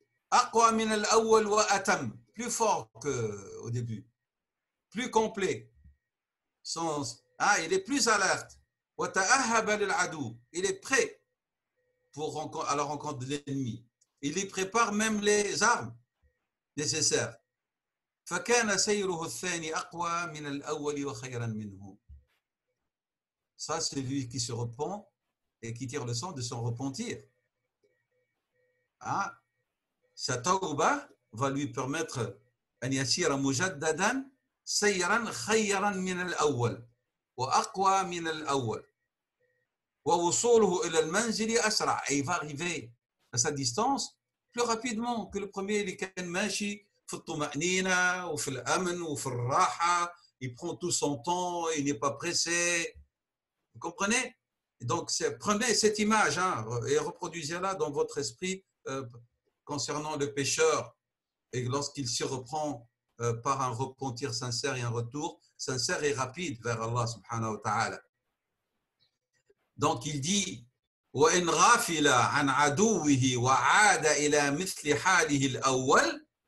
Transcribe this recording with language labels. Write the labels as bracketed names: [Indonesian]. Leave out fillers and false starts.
[Arabic] Aqwa min al-awwal wa atam, [French] plus fort qu'au début, plus complet. Il est plus alerte. [Arabic] Wa ta'ahhaba lil-adu, [French] il est prêt à la rencontre de l'ennemi. Il y prépare même les armes nécessaires. [Arabic] فكان سيره الثاني أقوى من الأول وخيرا منه. [French] Ça, c'est lui qui se repent et qui tire le son de son repentir. Sa tawba va lui permettre [Arabic] أن يسير مجددا سيرا خيرا من الأول وأقوى من الأول ووصوله إلى المنزل أسرع. [French] Et il va arriver à sa distance plus rapidement que le premier [Arabic] اللي كان ماشي في الطمأنينة وفي الأمن وفي الراحة. [French] Il prend tout son temps, il n'est pas pressé. Vous comprenez? Donc, prenez cette image et reproduisez-la dans votre esprit concernant le pécheur. Et lorsqu'il se reprend par un repentir sincère et un retour sincère et rapide vers Allah subhanahu wa ta'ala. Donc il dit [Arabic] وَإِنْ غَافِلَ عَنْ عَدُوِّهِ وَعَادَ إِلَى مِثْلِ حَالِهِ الْأَوَّلِ.